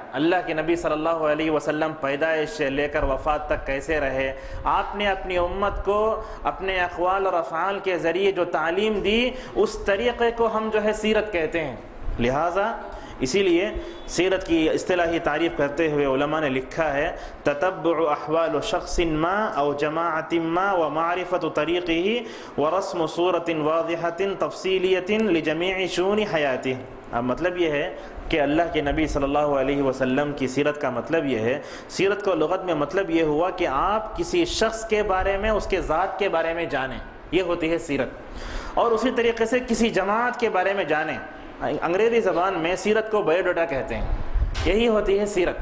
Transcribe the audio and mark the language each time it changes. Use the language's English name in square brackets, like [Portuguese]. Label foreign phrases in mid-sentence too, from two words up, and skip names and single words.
[Urdu] اللہ کے نبی صلی اللہ علیہ وسلم پیدائش سے لے کر وفات تک کیسے رہے، آپ نے اپنی امت کو اپنے اقوال اور افعال کے ذریعے جو تعلیم دی، اس طریقے کو ہم جو ہے سیرت کہتے ہیں۔ لہٰذا اسی لیے سیرت کی اصطلاحی تعریف کرتے ہوئے علماء نے لکھا ہے [Arabic] تتبع احوال شخص ما او جماعت ما ومعرفت طریقه ورسم صورت واضحة تفصیلیة لجمیع شؤون حیاته، [Urdu] اب مطلب یہ ہے کہ اللہ کے نبی صلی اللہ علیہ وسلم کی سیرت کا مطلب یہ ہے، سیرت کو لغت میں مطلب یہ ہوا کہ آپ کسی شخص کے بارے میں، اس کے ذات کے بارے میں جانیں، یہ ہوتی ہے سیرت۔ اور اسی طریقے سے کسی جماعت کے بارے میں جانیں، انگریزی زبان میں سیرت کو بایو ڈاٹا کہتے ہیں، یہی ہوتی ہے سیرت۔